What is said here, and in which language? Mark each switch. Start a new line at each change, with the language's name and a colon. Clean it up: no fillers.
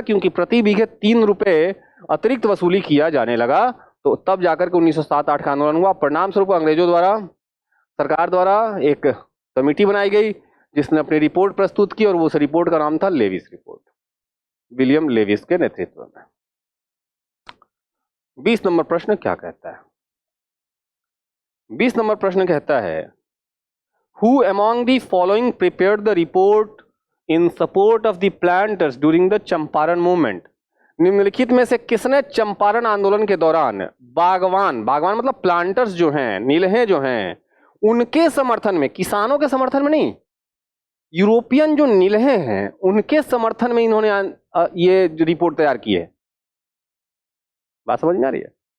Hindi: क्योंकि प्रति बीघे 3 रुपए अतिरिक्त वसूली किया जाने लगा, तो तब जाकर के 1907-8 का आंदोलन हुआ। परिणाम स्वरूप अंग्रेजों द्वारा, सरकार द्वारा एक कमेटी बनाई गई जिसने अपनी रिपोर्ट प्रस्तुत की और उस रिपोर्ट का नाम था लेविस रिपोर्ट, विलियम लेविस के नेतृत्व में। 20 नंबर प्रश्न क्या कहता है? 20 नंबर प्रश्न कहता है
English: Who among the following prepared the report in support of the planters during the Champaran movement?
Hindi: निम्नलिखित में से किसने चंपारण आंदोलन के दौरान बागवान मतलब प्लांटर्स जो हैं, नीलहे जो हैं, उनके समर्थन में, किसानों के समर्थन में नहीं, यूरोपियन जो नीलहे हैं उनके समर्थन में इन्होंने ये रिपोर्ट तैयार की है? बात समझ में आ रही है?